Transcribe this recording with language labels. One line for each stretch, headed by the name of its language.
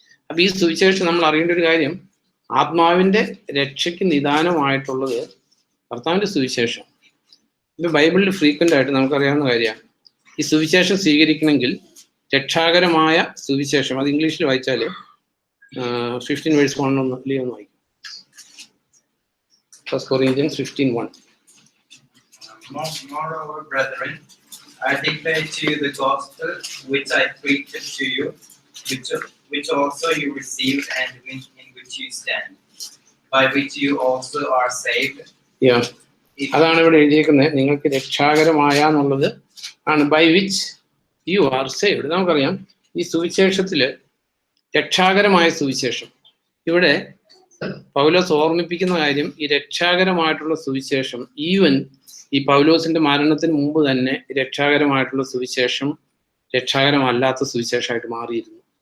Malayalam: അപ്പൊ ഈ സുവിശേഷം നമ്മൾ അറിയേണ്ട ഒരു കാര്യം, ആത്മാവിന്റെ രക്ഷയ്ക്ക് നിദാനമായിട്ടുള്ളത് കർത്താവിന്റെ സുവിശേഷം. ഇത് ബൈബിളിൽ ഫ്രീക്വന്റ് ആയിട്ട് നമുക്കറിയാവുന്ന കാര്യമാണ്. ഈ സുവിശേഷം സ്വീകരിക്കണമെങ്കിൽ രക്ഷാകരമായ സുവിശേഷം, അത് ഇംഗ്ലീഷിൽ വായിച്ചാൽ 15 ഒന്ന് വായിക്കും.
English: 1 Corinthians 15:1. Moreover, brethren, I declare to you the gospel which I preached to you, which also you received and in which you stand, by which you also are saved.
Malayalam: Yeah. അതാണ് ഇവിടെ എഴുതിയിരിക്കുന്നത്. നിങ്ങൾക്ക് രക്ഷാകരമായ എന്നുള്ളത് ആണ്,
English: By which you are saved.
Malayalam: നമുക്കറിയാം ഈ സുവിശേഷത്തില് രക്ഷാകരമായ സുവിശേഷം, ഇവിടെ പൗലോസ് ഓർമ്മിപ്പിക്കുന്ന കാര്യം, ഈ രക്ഷാകരമായിട്ടുള്ള സുവിശേഷം ഈവൻ ഈ പൗലോസിന്റെ മരണത്തിന് മുമ്പ് തന്നെ രക്ഷാകരമായിട്ടുള്ള സുവിശേഷം രക്ഷാകരമല്ലാത്ത സുവിശേഷമായിട്ട് മാറിയിരുന്നു.